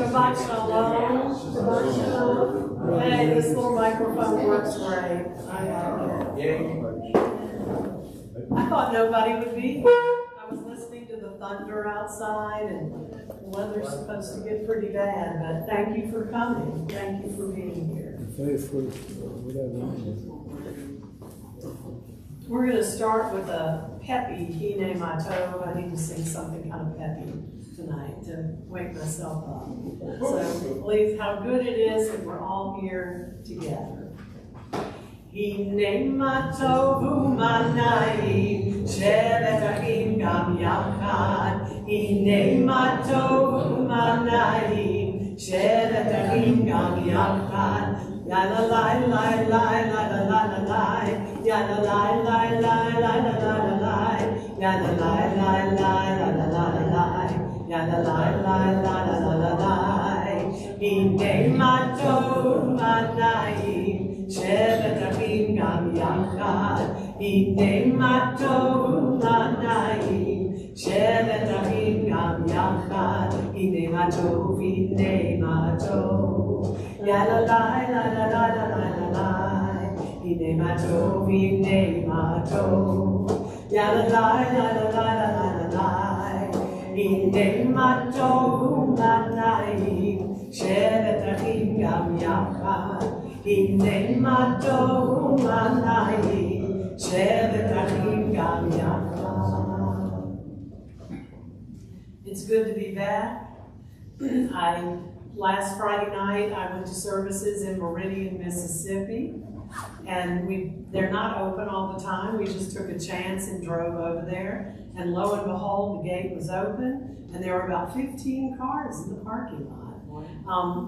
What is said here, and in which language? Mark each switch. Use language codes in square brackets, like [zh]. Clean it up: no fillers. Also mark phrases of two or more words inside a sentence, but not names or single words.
[he] שבת שלום. שבת שלום. [en] Hey, this little microphone works great. I like it. I thought nobody would be here. I was listening to the thunder outside, and the weather's supposed to get pretty bad, but thank you for coming. Thank you for being here. We're going to start with a peppy, Hine Mato. I need to sing something kind of peppy tonight to wake myself up. So believe how good it is that we're all here together. [he] הנה מה טוב ומה נעים שבת אחים גם יחד. הנה מה טוב ומה נעים שבת אחים גם יחד. Ya la la la la la la la la la. Ya la la la la la la la la la. Ya la la la la la la la la la. Ya la la la la la la la la. הנה מה טוב ומה נעים שבת אחים גם יחד. הנה מה טוב ומה נעים שבת אחים גם יחד. הנה מה טוב הנה מה טוב. Ya la la la la la la la la la. הנה מה טוב הנה מה טוב. Ya la la la la la la la la la. הנה מה טוב ומה נעים שבת אחים גם יחד. הנה מה טוב ומה נעים שבת אחים גם יחד. [en] It's good to be back. Last Friday night, I went to services in Meridian, Mississippi, and they're not open all the time. We just took a chance and drove over there, and lo and behold, the gate was open, and there were about 15 cars in the parking lot.